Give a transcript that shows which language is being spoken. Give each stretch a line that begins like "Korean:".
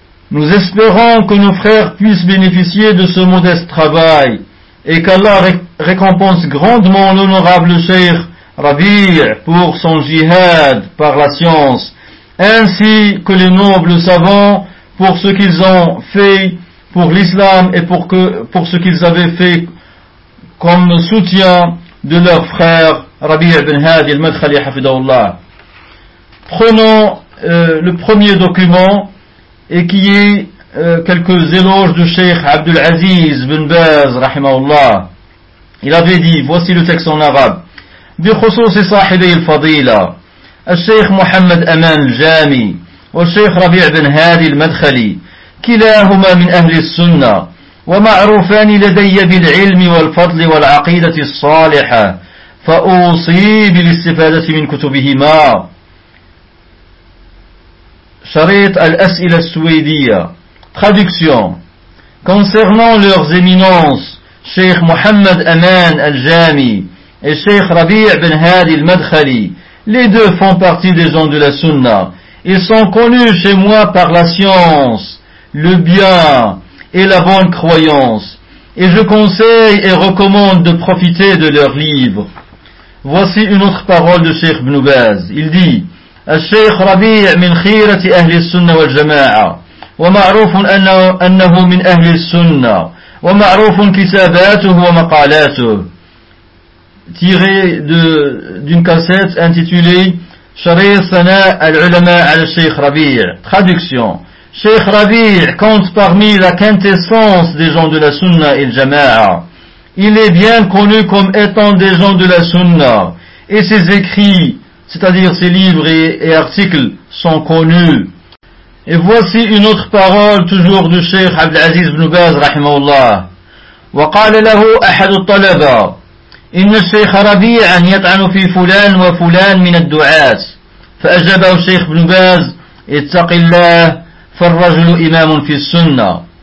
French: Nous espérons que nos frères puissent bénéficier de ce modeste travail et qu'Allah récompense grandement l'honorable Cheikh Rabi' pour son jihad par la science, ainsi que les nobles savants pour ce qu'ils ont fait pour l'islam et pour ce qu'ils avaient fait comme soutien de leur frère Rabi' ibn Hadi al-Madkhali hafidhahullah. Prenons le premier document, et qui est quelques éloges du Cheikh Abdul Aziz bin Baz rahimahullah. Il avait dit, voici le texte en arabe:
Arabic: بخصوص صاحبي الفضيلة الشيخ محمد أمان الجامي والشيخ ربيع بن هادي المدخلي كلاهما من أهل السنة ومعروفان لدي بالعلم والفضل والعقيدة الصالحة فأوصي بالاستفادة من كتبهما. شريط الأسئلة السويدية.
French: Traduction. Concernant leurs éminences Cheikh Mohamed Aman Al-Jami et Cheikh Rabi' bin Hadi Al-Madkhali, les deux font partie des gens de la Sunna. Ils sont connus chez moi par la science, le bien et la bonne croyance, et je conseille et recommande de profiter de leurs livres. Voici une autre parole de Cheikh Ibn Baz. Il dit:
Arabic: الشيخ ربيع من خيرة أهل السنة والجماعة ومعروف أنه من أهل السنة ومعروف كتاباته ومقالاته.
French: Tiré d'une cassette intitulée
Arabic: شريط ثناء العلماء على الشيخ ربيع.
French: Traduction. Cheikh Rabi compte parmi la quintessence des gens de la Sunna et le Jama'a. Il est bien connu comme étant des gens de la Sunna, et ses écrits, c'est-à-dire ses livres et articles, sont connus. Et voici une autre parole toujours du Cheikh Abdelaziz ibn Baz rahimahullah.
Arabic: وقال له أحد الطلبة إن الشيخ ربيعا يطعن في فلان وفلان من الدعاة. فأجابه الشيخ ابن باز: اتق الله فالرجل إمام في السنة.